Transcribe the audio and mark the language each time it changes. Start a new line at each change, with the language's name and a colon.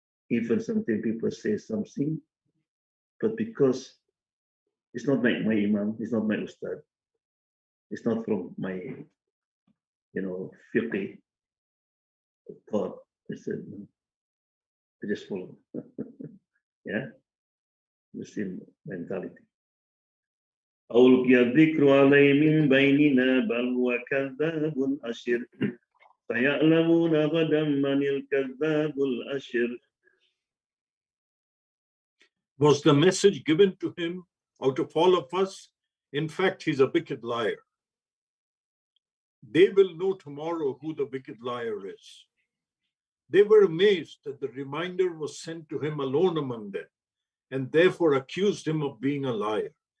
English: Even sometimes people say something, but because it's not my imam, it's not my ustad, it's not from my, fiqh thought. I said, no, I just follow. Yeah, the same mentality.
Arabic: ألقي الذكر عليه من بيننا بل هو كذاب أشر سيعلمون غدا من الكذاب الأشر.
English: Was the message given to him out of all of us? In fact, he's a wicked liar. They will know tomorrow who the wicked liar is. They were amazed that the reminder was sent to him alone among them, and therefore accused him of being a liar.